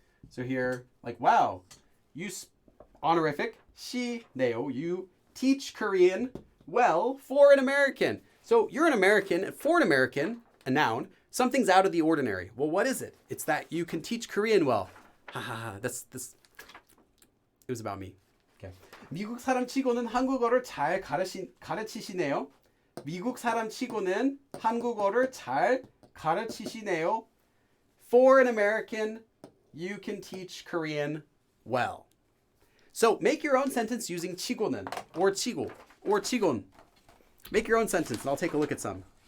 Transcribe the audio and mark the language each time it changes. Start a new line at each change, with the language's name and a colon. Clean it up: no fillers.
English: So here, like, wow, you honorific, 시네요, you teach Korean well for an American. So you're an American, for an American, a noun, something's out of the ordinary. Well, what is it? It's that you can teach Korean well. Ha ha ha. This. It was about me. Okay.
Korean: 미국 사람 치고는 한국어를 잘 가르치시네요. 미국 사람 치고는 한국어를 잘 가르치시네요.
English: For an American, you can teach Korean well. So make your own sentence using 치고는 or 치고 or 치곤. Make your own sentence, and I'll take a look at some.